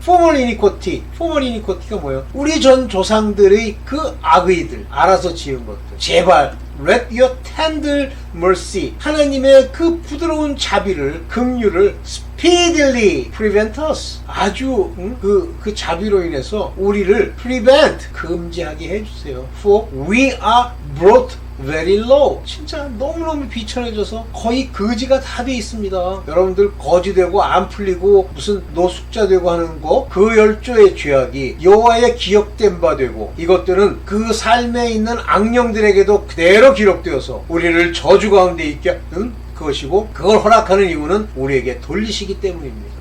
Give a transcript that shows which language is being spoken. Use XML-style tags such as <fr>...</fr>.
<en>Former iniquity</en> <ko>가 뭐예요? 우리 전 조상들의 그 악의들, 알아서 지은 것들, 제발</ko> <en>Let your tender mercy,</en> <ko>하나님의 그 부드러운 자비를, 긍휼을</ko> <en>speedily prevent us,</en> <ko>아주 그 자비로 인해서 우리를</ko> <en>prevent,</en> <ko>금지하게 해주세요.</ko> <en>For we are brought very low.</en> <ko>진짜 너무너무 비천해져서 거의 거지가 다 돼 있습니다. 여러분들 거지 되고 안 풀리고 무슨 노숙자 되고 하는 거, 그 10조의 죄악이 여호와의 기억된 바 되고, 이것들은 그 삶에 있는 악령들에게도 그대로 기록되어서 우리를 저주 가운데 있게 하는 그것이고, 그걸 허락하는 이유는 우리에게 돌리시기 때문입니다.</ko>